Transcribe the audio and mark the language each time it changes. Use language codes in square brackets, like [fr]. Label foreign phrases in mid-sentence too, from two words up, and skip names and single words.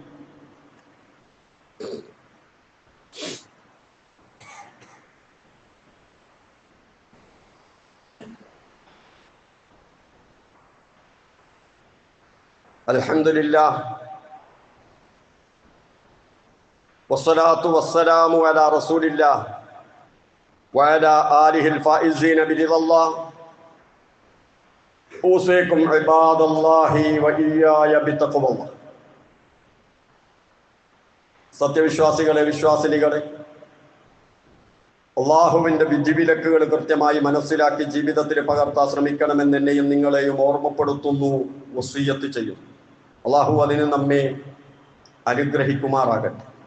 [ar] الحمد لله والصلاة والسلام على رسول الله وعلى آله الفائزين برضا الله. أوصيكم عباد الله وإياي بتقوى الله. [ml] സത്യവിശ്വാസികളെ, വിശ്വാസിനികളെ, അള്ളാഹുവിന്റെ വിധിവിലക്കുകൾ കൃത്യമായി മനസ്സിലാക്കി ജീവിതത്തിൽ പകർത്താൻ ശ്രമിക്കണമെന്ന് എന്നെയും നിങ്ങളെയും ഓർമ്മപ്പെടുത്തുന്നു, വസിയ്യത്ത് ചെയ്യുന്നു. അള്ളാഹു അതിന് നമ്മെ അനുഗ്രഹിക്കുമാറാകട്ടെ.